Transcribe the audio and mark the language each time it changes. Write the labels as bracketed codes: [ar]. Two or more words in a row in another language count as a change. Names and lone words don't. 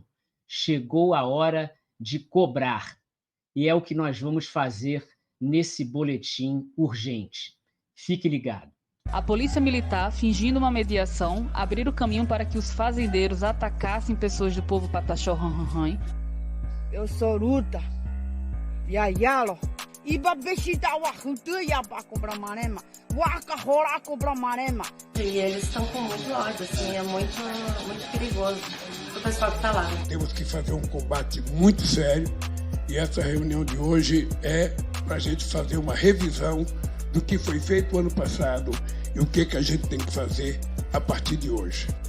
[pt] Chegou a hora de cobrar. E é o que nós vamos fazer nesse boletim urgente. Fique ligado. A polícia militar, fingindo uma mediação, abriu o caminho para que os fazendeiros atacassem pessoas do povo Pataxó Ranranran. Eu sou Ruta. Yayalo. [pth] Iba bexida wa ya ba cobra marema. Waka rola cobra marema. [pt] E eles estão com muito ódio, assim, é muito perigoso o pessoal que está lá. Temos que fazer um combate muito sério e essa reunião de hoje é para a gente fazer uma revisão do que foi feito ano passado e o que a gente tem que fazer a partir de hoje.